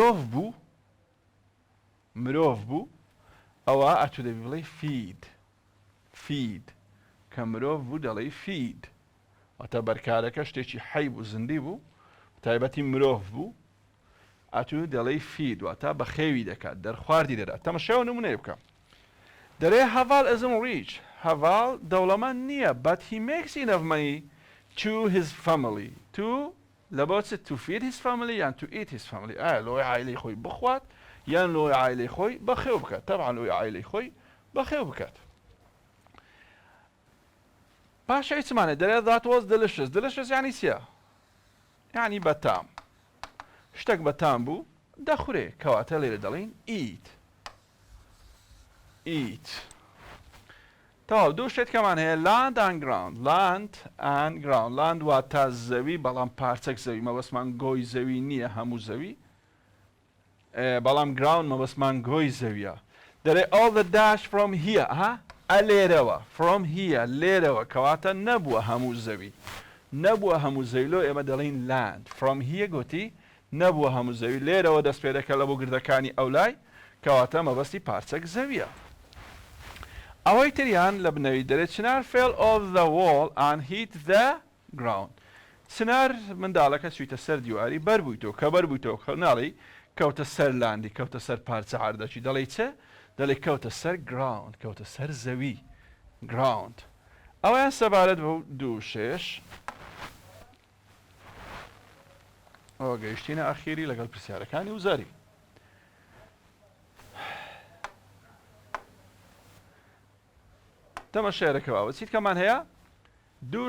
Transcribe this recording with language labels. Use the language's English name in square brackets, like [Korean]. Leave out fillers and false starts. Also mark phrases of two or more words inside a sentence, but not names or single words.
[Central Kurdish] مرۆڤ بوو ئەوە ئەتو دەبی بڵێ feed کە مرۆڤ بوو دەڵێ feed واتە بەرکارەکە شتێکی حەی بوو زندی بوو تایبەتی مرۆڤ بوو ئەتو دەڵێ feed واتە بە خێوی دەکات دەرخواردی دەدات تەماشاو نمونەیە بکەم دەرێ هەڤال [English] isn't rich [Central Kurdish] هەڤال دەوڵەمەند نییە [English] but he makes enough money to his family [Central Kurdish] لە بۆ چ [English] to feed his family [Central Kurdish] یان [English] to eat his family [Central Kurdish] ئایا لۆی عایلەی خۆی بخوات یان لۆی عایلەی خۆی بەخێو بکات تەبعاً لۆی عایلەی خۆی بەخێو بکات پاشا چمانە دەرێ [English] that was delicious [Central Kurdish] یعنی چییە یعنی بەتام شتێک بەتام بوو دەخورێ کەواتە لێرە دەڵێن eat تەواو دوو شتێک کەمان هەیە [English] land and ground land [Central Kurdish] واتە زەوی بەڵام پارچەک زەوی مەبەستمان گۆی زەوی نییە هەموو زەوی بەڵام ground مەبەستمان گۆی زەویە دەرێ [English] all the dash from here [Central Kurdish] ئەلێرەوە [English] from here [Central Kurdish] لێرەوە کەواتە نەبووە هەموو زەوی لۆ ئێمە دەڵێن [English] land from here [Central Kurdish] گوتی نەبووە هەموو زەوی لێرەوە دەست پێ دەکە لە بۆ گردەکانی ئەولای کەواتە مەبەستی پارچەک زەویە ئەوەی تریان لە بنەوی دەرێت چنار [English] fell off the wall and hit the ground [Central Kurdish] چنار منداڵەکە چوویتە سەر دیواری بەربوویتەوە کە بەربوویتەوە ناڵی کەوتە سەر لاندی کەوتە سەر پارچە عاردەکی دەڵێ چە دەڵێ کەوتە سەر ground کەوتە سەر زەوی ground ئەویان سەبارەت بە دوو شێش ئەوە گەیشتینە ئەخیری لەگەڵ پرسیارەکانی وزاری تەماشایەکەوە چیت کەمان هەیە دوو